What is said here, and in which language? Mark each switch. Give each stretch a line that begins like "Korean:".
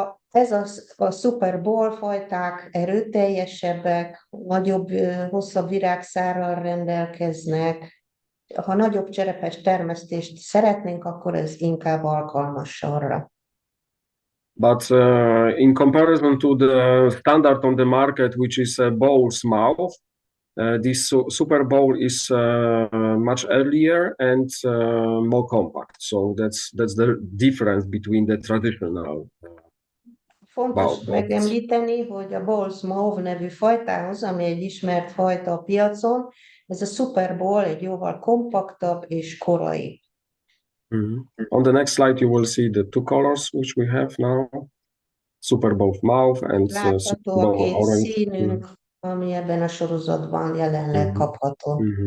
Hungarian: Ez a Super Bowl fajták erőteljesebbek, nagyobb, hosszabb virágszárral rendelkeznek. Ha nagyobb cserepes termesztést szeretnénk, akkor ez inkább alkalmas arra.
English: But in comparison to the standard on the market, which is a bowl's mouth, this Super Bowl is much earlier and more compact. So that's the difference between the traditional.
Hungarian: Fontos megemlíteni, hogy a Bowl's Mauve nevű fajtához, ami egy ismert fajta a piacon, ez a Super Bowl egy jóval kompaktabb és korai.
English: On the next slide, you will see the two colors which we have now. Super Bowl Mauve and Super Bowl Orange.
Hungarian: Színünk, ami ebben a sorozatban jelenleg kapható.